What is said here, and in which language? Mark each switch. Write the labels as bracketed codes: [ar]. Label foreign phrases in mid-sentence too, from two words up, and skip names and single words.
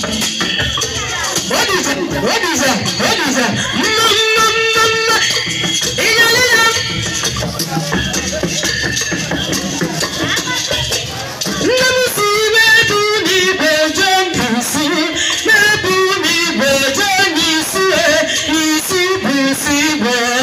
[en] What is it? What is it? What is it? No, no, no, no. [ig] Ị ga-ele ya. Nne m si n'ebu n'igwe jee n'isi, n'ebu n'igwe jee n'isi, e, n'isi bụ isi igwe.